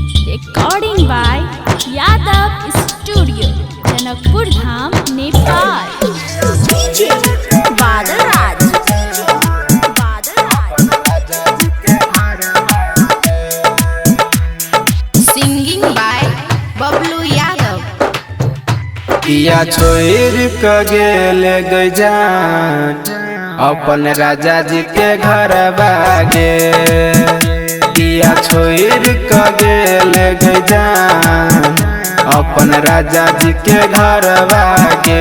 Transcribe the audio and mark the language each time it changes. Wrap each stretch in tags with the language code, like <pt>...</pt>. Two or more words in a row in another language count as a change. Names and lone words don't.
<en>Recording by Yadav Studio, Janakpur Dham, Nepal. DJ Badha. Singing by bablu Yadav.</en> <mai>किया छोइरके गे जान अपन राजा जी के घर बागे। किया छोइरके गे जान अपन राजा जी के घर बागे।</mai>